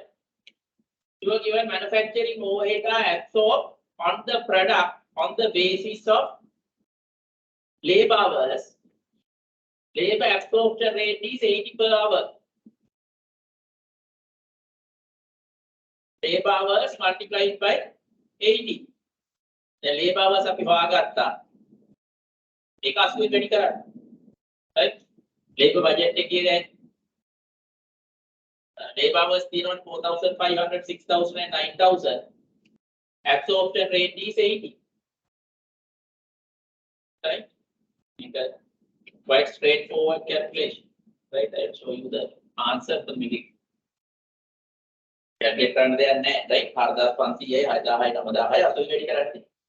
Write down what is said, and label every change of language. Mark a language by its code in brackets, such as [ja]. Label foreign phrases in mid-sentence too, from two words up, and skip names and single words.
[en] Your given manufacturing overhead are absorbed on the product on the basis of labor hours. Labor absorption rate is 80 per hour. Labor hours multiplied by 80. The labor hours [si] අපි හොයාගත්තා. ඒක 80 වැඩි කරන්න. [en] Right? Labor budget [si] එකේ දැන් [en] labor hours තියෙනවා 4,500, 6,000 and 9,000. Absorption rate is 80. Right? Quite straightforward calculation. Right? I'll show you the answer for the calculate [si] කරන්න දෙයක් නැහැ. [en] Right? [si] 4,500යි 6,000යි 9,000යි 80 වැඩි කරන්නේ.